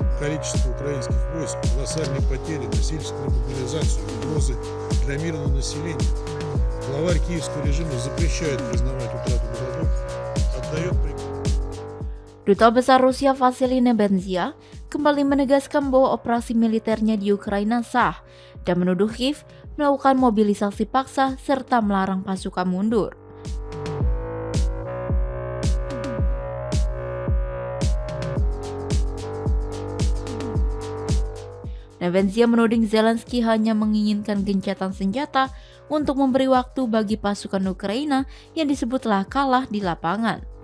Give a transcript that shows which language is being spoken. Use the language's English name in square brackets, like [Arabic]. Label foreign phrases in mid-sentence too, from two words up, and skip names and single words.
[Russian] количество украинских войск, колоссальные потери, насильственную мобилизацию, угрозы для мирного населения, главарь киевского режима запрещает признавать утрату городов, отдает приказ. [Indonesian] Duta Besar Rusia Vasily Nebenzia kembali menegaskan bahwa operasi militernya di Ukraina sah dan menuduh Kiev melakukan mobilisasi paksa serta melarang pasukan mundur. Nebenzia menuding Zelensky hanya menginginkan gencatan senjata untuk memberi waktu bagi pasukan Ukraina yang disebut telah kalah di lapangan.